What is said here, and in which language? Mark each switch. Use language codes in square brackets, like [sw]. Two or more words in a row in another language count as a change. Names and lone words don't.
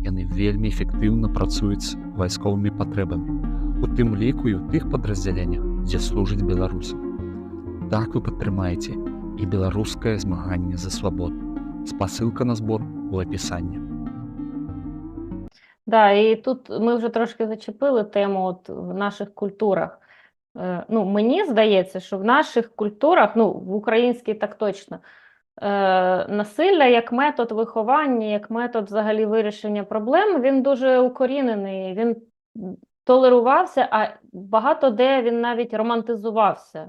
[be] Яны вельмі эфектыўна працуюць з вайсковымі патрэбамі, у тым ліку і ў тых падраздзяленнях, дзе служаць беларусы. Так вы падтрымаеце і беларускае змаганне за свабоду. Спасылка на збор у апісанні. [uk] Да, і тут ми вже трошки зачепили тему от в наших культурах. Ну, мені здається, що в наших культурах, ну, в українській так точно, насилля як метод виховання, як метод взагалі вирішення проблем, він дуже укорінений, він толерувався, а багато де він навіть романтизувався.